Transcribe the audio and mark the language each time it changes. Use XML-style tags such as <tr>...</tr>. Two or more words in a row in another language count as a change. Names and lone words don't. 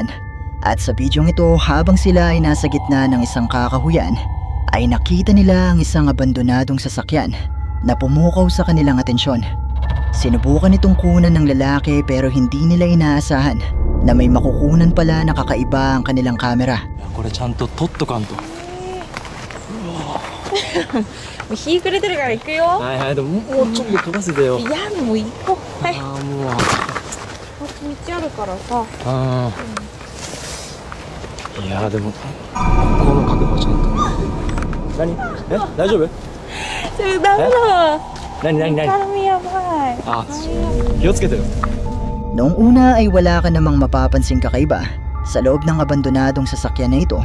<tl>At sa bidyong ito, habang sila ay nasa gitna ng isang kakahuyan, ay nakita nila ang isang abandonadong sasakyan na pumukaw sa kanilang atensyon. Sinubukan itong kunan ng lalaki pero hindi nila inaasahan na may makukunan pala na kakaiba ang kanilang kamera.</tl> <ja>これちゃんと撮っとかんと。もう日暮れてるから行くよ。はいはい、でももうちょっと撮らせてよ。いやもう行こう。はい。ああもう。こっち道あるからさ。ああ。いやでもこの角度はちゃんと。何？大丈夫？それダメだ。何？髪やばい。あ、気をつけてよ。</ja> <tl>Noong una ay wala ka namang mapapansing kakaiba sa loob ng abandonadong sasakyan na ito.</tl>